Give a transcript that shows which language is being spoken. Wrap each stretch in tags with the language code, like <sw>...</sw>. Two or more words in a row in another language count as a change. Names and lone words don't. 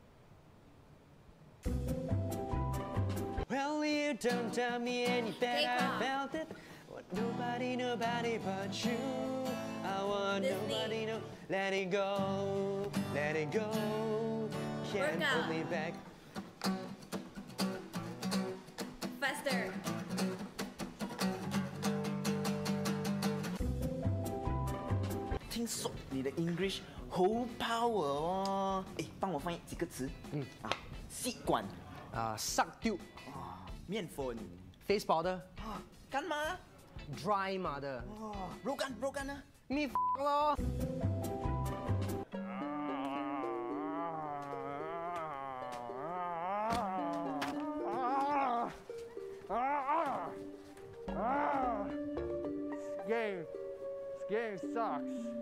<en>Well, you don't tell me anything. I felt it. What nobody but you. I want nobody to let it go, let it go. Can't hold me back. Faster.</en> <zh>听说你的 English 好 power 哦，哎，帮我翻译几个词。吸管</zh> <en>，suck tube，</en> <zh>面粉</zh> <en>，face powder，</en> <zh>干嘛</zh> <en>？Dry mother，</en> <zh>肉干呢？咪咯。</zh> <en>This game sucks.</en>